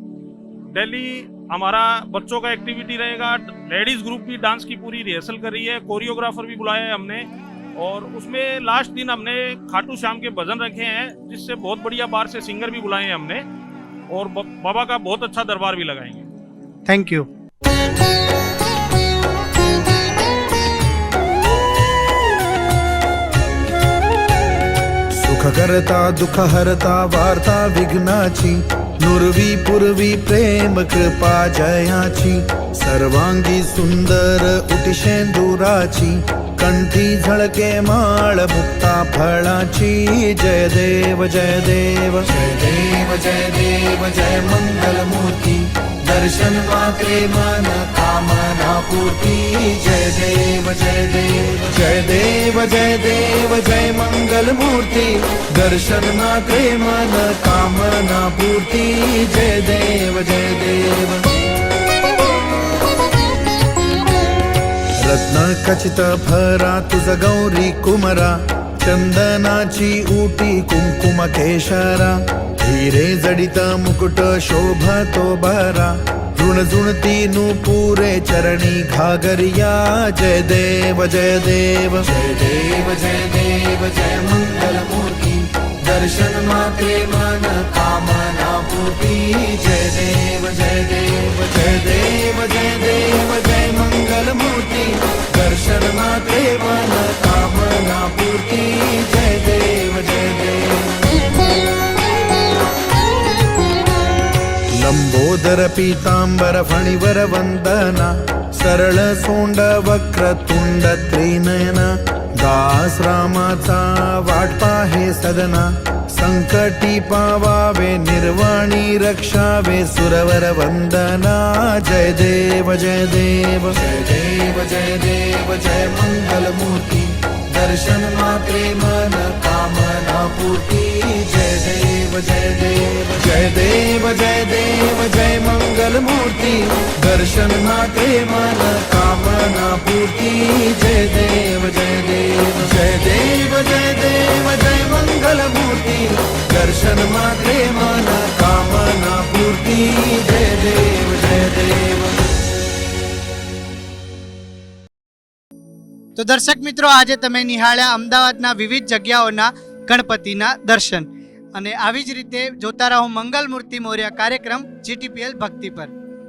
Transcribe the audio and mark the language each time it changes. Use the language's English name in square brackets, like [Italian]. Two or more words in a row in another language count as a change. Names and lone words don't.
[Hindi] डेली हमारा बच्चों का एक्टिविटी रहेगा, [English] ladies group [Hindi] भी डांस की पूरी रिहर्सल कर रही है, कोरियोग्राफर भी बुलाया है हमने और उसमें लास्ट दिन हमने खाटू श्याम के भजन रखे हैं, जिससे बहुत बढ़िया बाहर से सिंगर भी बुलाए हैं हमने और बाबा का बहुत अच्छा दरबार भी लगाएंगे. [English] thank you. [Marathi] सुख करता दुख हरता वार्ता विघ्नाची, नुरवी पूर्वी प्रेम कृपा जयाची, सर्वांगी सुंदर उटिशेंदुराची, कंठी झळके माळ मुक्ता फळाची. जय देव जय देव जय देव जय देव जय मंगल मूर्ती, दर्शन मात्रे मन कामना पूर्ती. जय देव जय देव जय देव जय देव जय मंगल मूर्ती, दर्शन मात्रे मन कामना पूर्ती. जय देव जय देव. रत्न खचित भरा तुझ गौरी कुमरा, चंदनाची ऊटी कुंकुम केशरा, हिरे जडित मुकुट शोभतो बरा, ऋणझुणती नूपुरे चरणी घागरिया. जय देव जय देव जय देव जय देव जय मंगल मूर्ती, दर्शन मात्रे मन कामना पूर्ती. जय देव जय देव जय देव जय देव जय मंगल मूर्ती, दर्शन मात्रे मन कामना पूर्ती. जय देव जय देव. लंबोदर पीतांबर फणिवर वंदना, सरळ सोंड वक्र तुंड त्रिनयना, दास रामाचा वाट पाहे सदना, संकटी पावावे निर्वाणी रक्षावे सुरवर वंदना. जय देव जय देव जय देव जय देव जय मंगल मूर्ती, दर्शन मात्रे मन कामना पूर्ती. जय देव जय देव जय देव जय देव जय मंगल मूर्ती, दर्शन मात्रे मन कामना पूर्ती. जय देव जय देव जय देव जय देव जय मंगल मूर्ती, दर्शन मात्रे मन कामना पूर्ती. जय देव जय देव. [Gujarati] તો દર્શક મિત્રો, આજે તમે નિહાળ્યા અમદાવાદના વિવિધ જગ્યાઓના ગણપતિના દર્શન અને આવી જ રીતે જોતા રહો મંગલ મૂર્તિ મોર્યા કાર્યક્રમ GTPL ભક્તિ પર.